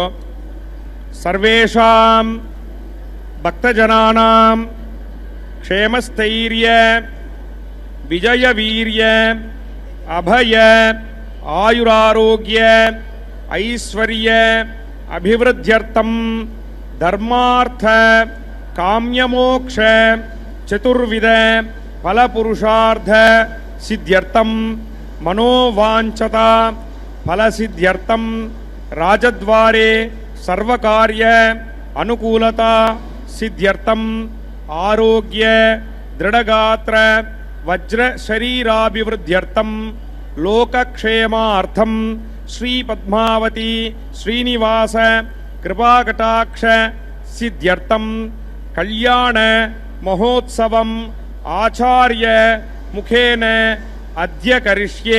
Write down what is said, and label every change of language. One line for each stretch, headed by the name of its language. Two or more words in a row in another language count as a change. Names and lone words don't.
Sanskrit: सर्वेषां भक्तजनानां क्षेमस्थैर्य विजय वीर्य अभय आयुरारोग्य ऐश्वर्य अभिवृद्ध्यर्थं धर्मार्थ काम्यमोक्ष चतुर्विध फलपुरुषार्थ सिद्ध्यर्थं मनोवांछता फलसिद्ध्यर्थं राजद्वारे सर्वकार्य अनुकूलता सिद्ध्यर्थं आरोग्य दृढगात्र वज्र शरीराभिवृद्ध्यर्थं लोकक्षेमार्थं श्री पद्मावती श्रीनिवास कृपाकटाक्ष सिद्ध्यर्थं कल्याण महोत्सवं आचार्य मुखेन अद्य करिष्ये.